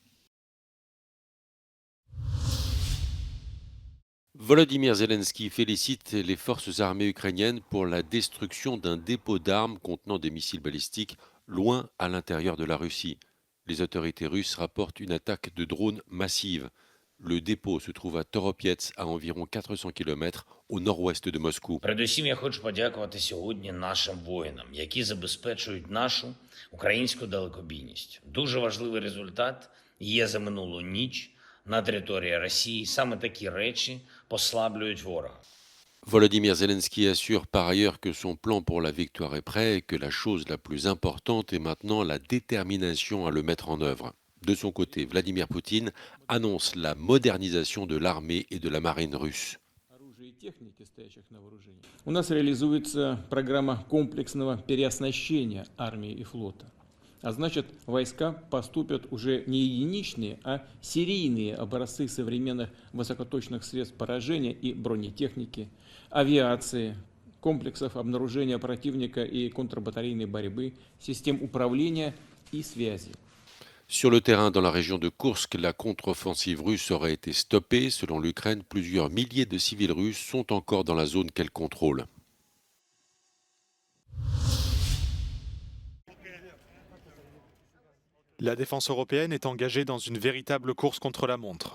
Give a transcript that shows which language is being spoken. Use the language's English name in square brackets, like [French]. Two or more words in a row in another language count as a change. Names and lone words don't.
[French] Volodymyr Zelensky félicite les forces armées ukrainiennes pour la destruction d'un dépôt d'armes contenant des missiles balistiques loin à l'intérieur de la Russie. Les autorités russes rapportent une attaque de drones massive. Le dépôt se trouve à Toropets, à environ 400 km au nord-ouest de Moscou. [Ukrainian] Передусім я хочу подякувати сьогодні нашим воїнам, які забезпечують нашу українську далекобійність. Дуже важливий результат є за минулу ніч на території Росії. Саме такі речі послаблюють ворога. [French] Volodymyr Zelensky assure par ailleurs que son plan pour la victoire est prêt et que la chose la plus importante est maintenant la détermination à le mettre en œuvre. De son côté, Vladimir Poutine annonce la modernisation de l'armée et de la marine russe. [Russian] У нас реализуется программа комплексного переоснащения армии и флота. А значит, войска поступят уже не единичные, а серийные образцы современных высокоточных средств поражения и бронетехники, авиации, комплексов обнаружения противника и контрбатарейной борьбы, систем управления и связи. [French] Sur le terrain dans la région de Koursk, la contre-offensive russe aurait été stoppée. Selon l'Ukraine, plusieurs milliers de civils russes sont encore dans la zone qu'elle contrôle. La défense européenne est engagée dans une véritable course contre la montre.